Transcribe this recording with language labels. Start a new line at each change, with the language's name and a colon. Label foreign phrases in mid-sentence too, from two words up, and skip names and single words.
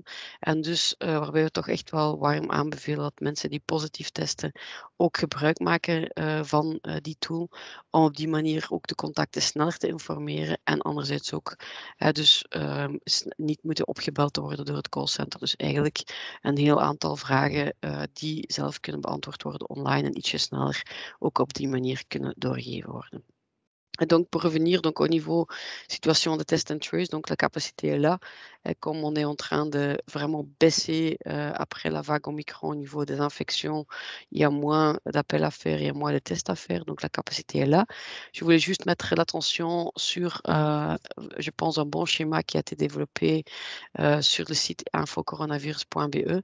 Dutch: En dus waarbij we toch echt wel warm aanbevelen dat mensen die positief testen ook gebruik maken van die tool, om op die manier ook de contacten sneller te informeren en anderzijds ook niet moeten opgebeld worden door het callcenter. Dus eigenlijk een heel aantal vragen die zelf kunnen beantwoord worden online en ietsje sneller ook op die manier kunnen doorgegeven worden.
French: Et donc, pour revenir donc, au niveau situation de
English: test and trace,
French: donc la capacité est là. Comme on est en train de vraiment baisser après la vague Omicron au niveau des infections, il y a moins d'appels à faire, il y a moins de tests à faire, donc la capacité est là. Je voulais juste mettre l'attention sur, je pense, un bon schéma qui a été développé sur le site infocoronavirus.be.